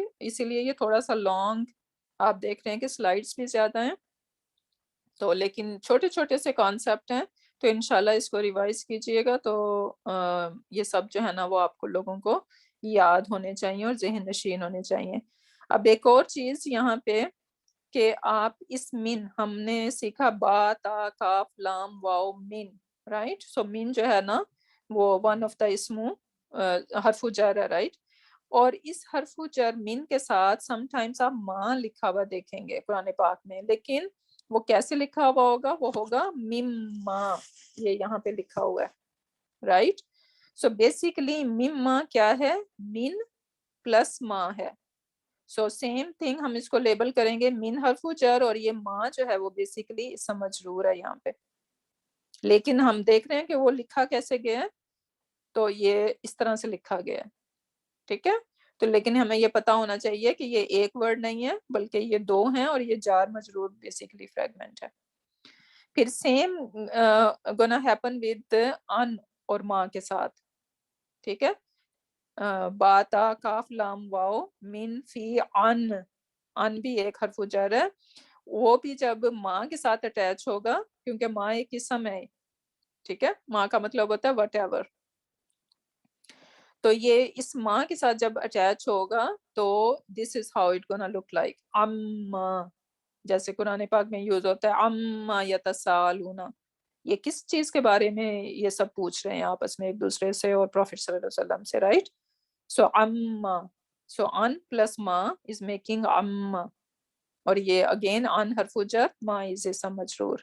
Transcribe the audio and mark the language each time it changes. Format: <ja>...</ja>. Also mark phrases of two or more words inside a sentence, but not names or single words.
<ur>اسی لیے یہ تھوڑا سا لانگ آپ دیکھ رہے ہیں کہ سلائڈس بھی زیادہ ہیں تو لیکن چھوٹے چھوٹے سے کانسیپٹ ہیں تو انشاءاللہ اس کو ریوائز کیجئے گا تو یہ سب جو ہے نا وہ آپ کو لوگوں کو یاد ہونے چاہیے اور ذہن نشین ہونے چاہیے. اب ایک اور چیز یہاں پہ کہ آپ اس من ہم نے سیکھا با تا کاف لام واو من رائٹ. سو من جو ہے نا وہ</ur> <en>one of the</en> <ur>اسمو حرف جر ہے رائٹ. اور اس حرف جر من کے ساتھ سم ٹائمز آپ ماں لکھا ہوا دیکھیں گے قرآن پاک میں لیکن وہ کیسے لکھا ہوا ہوگا وہ ہوگا مما. یہ یہاں پہ لکھا ہوا ہے رائٹ.</ur> <en>so basically</en> <ur>مما کیا ہے من پلس ماں ہے.</ur> <en>so same thing</en> <ur>ہم اس کو لیبل کریں گے من حرف جر اور یہ ماں جو ہے وہ بیسیکلی اسم مجرور ہے یہاں پہ لیکن ہم دیکھ رہے ہیں کہ وہ لکھا کیسے گیا ہے تو یہ اس طرح سے لکھا گیا ہے. ٹھیک ہے. تو لیکن ہمیں یہ پتا ہونا چاہیے کہ یہ ایک ورڈ نہیں ہے بلکہ یہ دو ہیں اور یہ جار مجرور</ur> <en>basically fragment</en> <ur>ہے. پھر</ur> <en>same gonna happen with</en> <ur>ان اور ماں کے ساتھ. ٹھیک ہے, با تا کاف لام واو من فی ان بھی ایک حرف جر ہے, وہ بھی جب ماں کے ساتھ اٹیچ ہوگا کیونکہ ماں ایک اسم ہے. ٹھیک ہے, ماں کا مطلب ہوتا ہے</ur> <en>whatever.</en> <ur>تو یہ اس ماں کے ساتھ جب اٹیچ ہوگا تو</ur> <en>this is how it gonna look like.</en> <ur>جیسے قرآن پاک میں یوز ہوتا ہے</ur> <ar>اما یتسالون,</ar> <ur>یہ کس چیز کے بارے میں یہ سب پوچھ رہے ہیں آپس میں ایک دوسرے سے اور پروفیٹ</ur> <ar>صلی اللہ علیہ وسلم</ar> <ur>سے, رائٹ. سو اما, سو ان پلس ماں</ur> <en>is making</en> <ur>اما, اور یہ اگین ان حرف جر, ماں از اسم مجرور.</ur>